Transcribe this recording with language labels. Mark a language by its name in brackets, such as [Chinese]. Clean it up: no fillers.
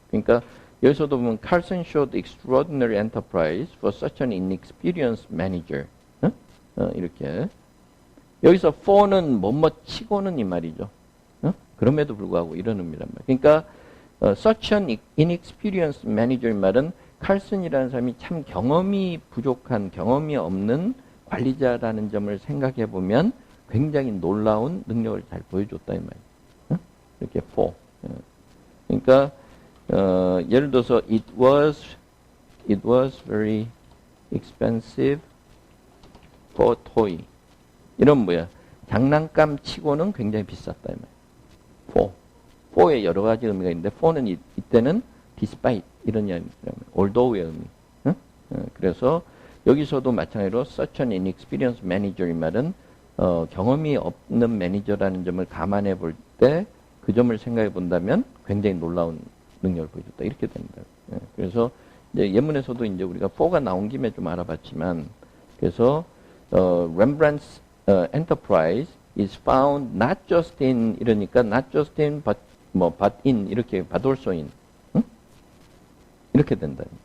[Korean] 그러니까 여기서도 보면 [English] Carlson showed extraordinary enterprise for such an inexperienced manager. [Korean] 이렇게 여기서 for는 뭐뭐 치고는 이 말이죠. 그럼에도 불구하고 이런 의미란 말이에요. 그러니까 [English] such an inexperienced manager [Korean] 이 말은 칼슨이라는 사람이 참 경험이 부족한 경험이 없는 관리자라는 점을 생각해 보면 굉장히 놀라운 능력을 잘 보여줬다 이 말이에요. 이렇게 for. 그러니까 예를 들어서 [English] it was very expensive for toy. [Korean] 이런 뭐야? 장난감 치고는 굉장히 비쌌다 이 말이에요. for의 여러 가지 의미가 있는데 for는 이때는 despite 이런 이야기입니다. although의 의미. 그래서 여기서도 마찬가지로 [English] such an inexperienced manager [Korean] 이 말은 경험이 없는 매니저라는 점을 감안해 볼 때 그 점을 생각해 본다면 굉장히 놀라운 능력을 보여줬다. 이렇게 됩니다. 그래서 이제 예문에서도 이제 우리가 for가 나온 김에 좀 알아봤지만 그래서 [English] Rembrandt's enterprise is found not just in [Korean] 이러니까 not just in but in 이렇게 but also in 이렇게 된다.